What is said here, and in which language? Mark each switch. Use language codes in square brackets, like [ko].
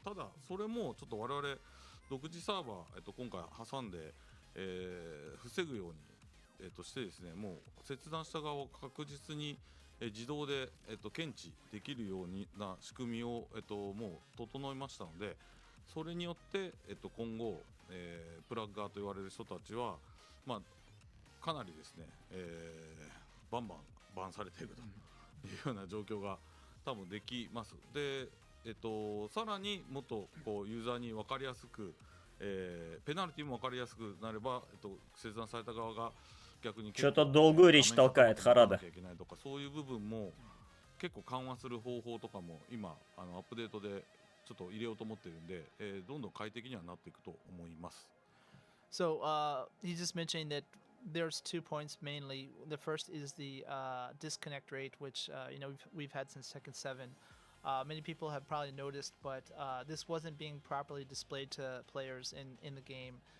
[ja] ただそれもちょっと我々独自サーバー、今回挟んで、防ぐようにしてですね、もう切断した側を確実に自動で検知できるような仕組みをもう整いましたので、それによって今後プラッガーと言われる人たちはまあかなりですねバンされているというような状況が多分できます。でさらにもっとこうユーザーに分かりやすくペナルティも分かりやすくなれば切断された側が [ru] Что-то долгую речь толкает Харада. [ja] そういう部分も結構緩和する方法とかも今アップデートでちょっと入れようと思ってるんで、どんどん快適にはなっていくと思います。 [en] So he's just mentioning that there's 2 points mainly. The first is the disconnect rate, which we've had since Tekken 7. Many people have probably noticed, but this wasn't being properly displayed to players in the game.